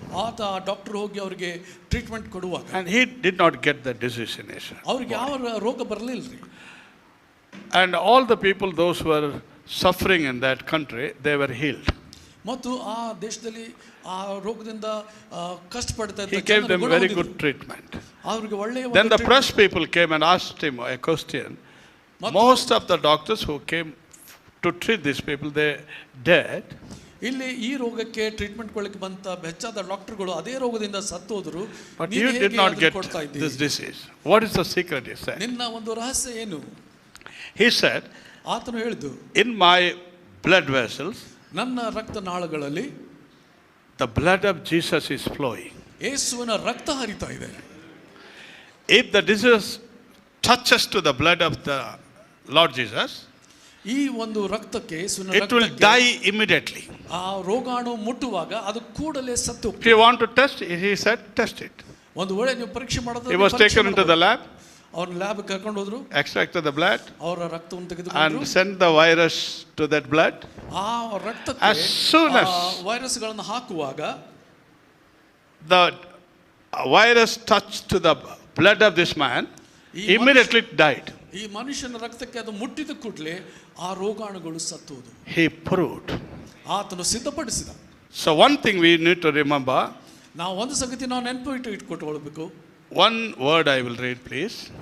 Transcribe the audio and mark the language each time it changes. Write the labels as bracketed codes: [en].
[kn] ಆತ ಡಾಕ್ಟರ್ ಹೋಗಿ ಅವರಿಗೆ ಟ್ರೀಟ್ಮೆಂಟ್ ಕೊಡುವಾಗ, [en] and he did not get the disease in his [kn] ಅವ್ರಿಗೆ ಯಾವ ರೋಗ ಬರಲಿಲ್ಲರಿ. [en] And all the people, those who were suffering in that country, they were healed. [kn] ಮತ್ತು ಆ ದೇಶದಲ್ಲಿ ಆ ರೋಗದಿಂದ ಕಷ್ಟಪಡ್ತಾ ಇದ್ದ [en] he gave them very good treatment. [kn] ಅವರಿಗೆ ಒಳ್ಳೆಯ. [en] Then the press people came and asked him a question. Most of the doctors who came to treat these people, they dead. [kn] ಇಲ್ಲಿ ಈ ರೋಗಕ್ಕೆ ಟ್ರೀಟ್ಮೆಂಟ್ ಕೊಡಲಿಕ್ಕೆ ಬಂತ ಹೆಚ್ಚಾದ ಡಾಕ್ಟರ್ಗಳು ಅದೇ ರೋಗದಿಂದ ಸತ್ತು ಹೋದರು. [en] But you did not get this disease. What is the secret? He said. [kn] ನಿನ್ನ ಒಂದು ರಹಸ್ಯ ಏನು? [en] He said, [kn] ಆತನು ಹೇಳಿದ್ದು, [en] in my blood vessels, [kn] ನನ್ನ ರಕ್ತನಾಳಗಳಲ್ಲಿ [en] the blood of Jesus is flowing. [kn] ಯೇಸುವಿನ ರಕ್ತ ಹರಿತಾ ಇದೆ. [en] If the disease touches to the blood of the Lord Jesus, [kn] ಈ ಒಂದು ರಕ್ತಕ್ಕೆ, ಯೇಸುವಿನ [en] it will die immediately. [kn] ಆ ರೋಗಾಣು ಮುಟ್ಟುವಾಗ ಅದು ಕೂಡಲೇ ಸತ್ತು. [en] If you want to test, he said, test it. [kn] ಒಂದು ವೇಳೆ ನೀವು ಪರೀಕ್ಷೆ ಮಾಡೋದು, [en] he was taken into the lab, [kn] ಅವ್ರ ಲ್ಯಾಬ್ ಕರ್ಕೊಂಡು ಹೋದ್ರು, [en] extracted the blood, [kn] ಅವರ ರಕ್ತವನ್ನು ತೆಗೆದುಕೊಂಡ್ರು, [en] and sent the virus to that blood. [kn] ಆ ರಕ್ತಕ್ಕೆ [en] as soon as [kn] ವೈರಸ್ಗಳನ್ನು ಹಾಕುವಾಗ [en] the virus touched to the blood of this man, immediately it died. [kn] ಈ ಮನುಷ್ಯನ ರಕ್ತಕ್ಕೆ ಅದು ಮುಟ್ಟಿದ ಕೂಡಲೇ ಆ ರೋಗಾಣುಗಳು ಸತ್ತೋದು. [en] He proved. [kn] ಆತನು ಸಿದ್ಧಪಡಿಸಿದ. [en] So one thing we need to remember. [kn] ನಾವು ಒಂದು ಸಂಗತಿ ನಾವು ನೆನಪು ಇಟ್ಟುಕೊಳ್ಳಬೇಕು. [en] One word I will read, please.